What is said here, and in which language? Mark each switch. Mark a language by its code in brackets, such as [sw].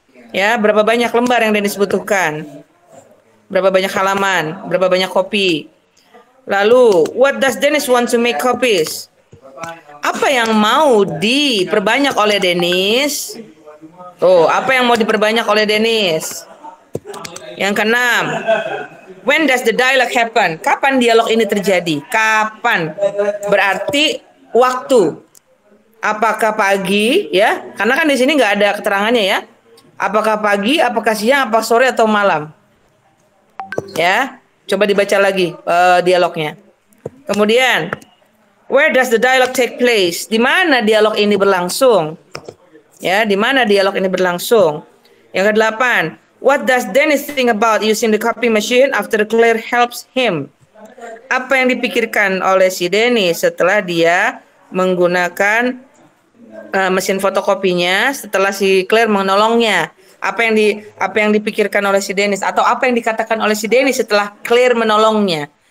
[id] Ya, berapa banyak lembar yang Dennis butuhkan? Berapa banyak halaman? Berapa banyak kopi? Lalu, [en] what does Dennis want to make copies? [id] Apa yang mau diperbanyak oleh Dennis? Tuh, apa yang mau diperbanyak oleh Dennis? Yang keenam, [en] when does the dialogue happen? [id] Kapan dialog ini terjadi? Kapan? Berarti waktu. Apakah pagi ya? Karena kan di sini nggak ada keterangannya ya. Apakah pagi, apakah siang, apa sore atau malam? Ya, coba dibaca lagi dialognya. Kemudian, [en] where does the dialogue take place? [id] Di mana dialog ini berlangsung? Ya, di mana dialog ini berlangsung? Yang kedelapan, [en] what does Dennis think about using the copy machine after Claire helps him? [id] Apa yang dipikirkan oleh si Dennis setelah dia menggunakan mesin fotokopinya setelah si Claire menolongnya? Apa yang dipikirkan oleh si Dennis atau apa yang dikatakan oleh si Dennis setelah Claire menolongnya?